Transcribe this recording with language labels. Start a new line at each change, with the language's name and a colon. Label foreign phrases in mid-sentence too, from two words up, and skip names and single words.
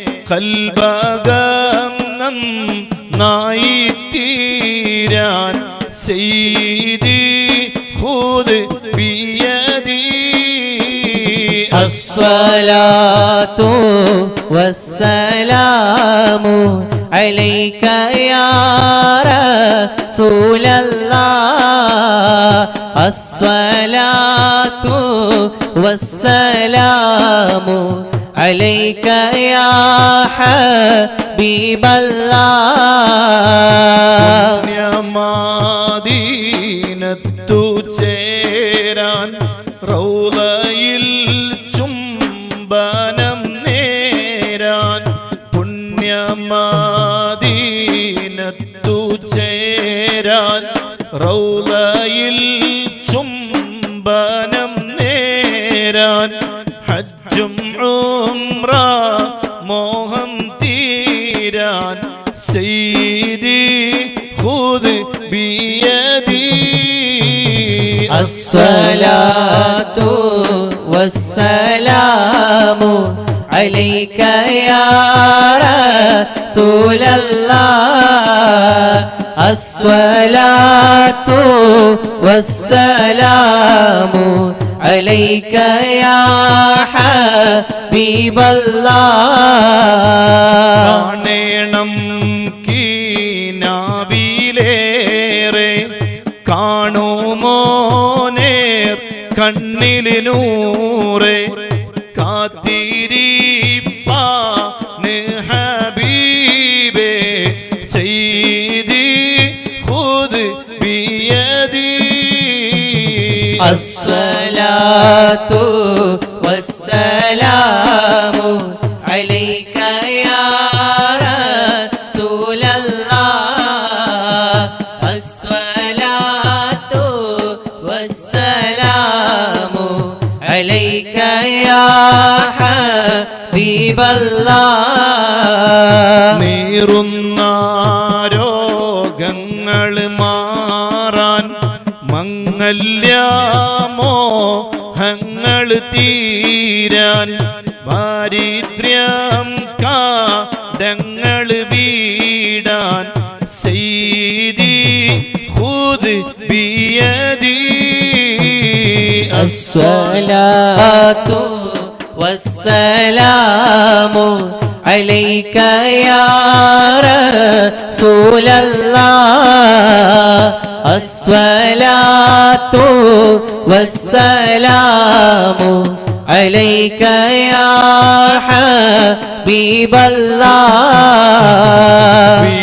Malayalam: കൽബകം നന്നായി തീരാൻ
Arabic: سيدي خذ بيدي الصلاة والسلام عليك يا رسول الله الصلاة والسلام عليك يا حبيب الله
Malayalam: മദീനത്തു ചേരാൻ റൗളയിൽ ചുംബനം നേരാൻ പുണ്യമദീനത്തു ചേരാൻ റൗളയിൽ ചുംബനം നേരാൻ ഹജ്ജും ഉംറ മോഹം തീരാൻ
Arabic: سيدي خذ بيدي الصلاة والسلام عليك يا رسول الله الصلاة والسلام عليك يا حبيب الله
Malayalam: കാണണം കീനാവിലേറെ കാണുമോ നേർ കണ്ണില് നൂറെ കാത്തിരിപ്പാന് ഹബീബേ
Arabic: سيدي خذ بيدي الصلاة والسلام عليك يا رسول الله الصلاة والسلام عليك يا حبيب الله
Malayalam: നീറുന്ന രോഗങ്ങൾ മാറാൻ മംഗല്യമോഹങ്ങൾ തീരാൻ ദാരിദ്ര്യം കാടങ്ങൾ വീടാൻ
Arabic: سيدي خذ بيدي الصلاة والسلام عليك يا رسول الله الصلاة والسلام عليك يا حبيب الله